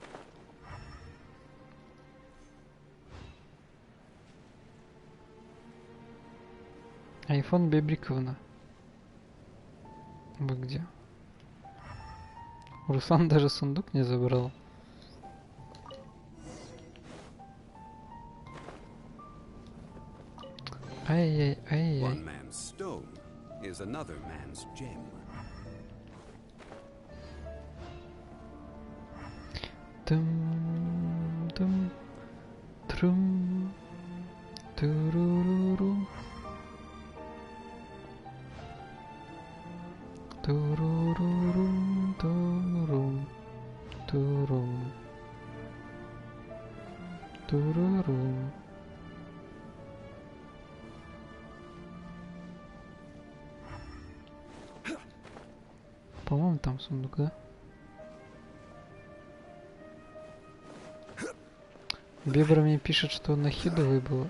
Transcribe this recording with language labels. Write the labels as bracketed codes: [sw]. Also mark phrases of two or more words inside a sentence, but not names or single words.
[ru] Айфон Бебриковна. Вы где? Руслан даже сундук не забрал. Ай-яй-яй-яй. [en] One man's stone is another man's gem. Тум-тум, трум. Туруруру. Турурурум, турум, турум, турурум. [ru] По-моему, там сундук, да? Бебра мне пишет, что Нахиду выбыло.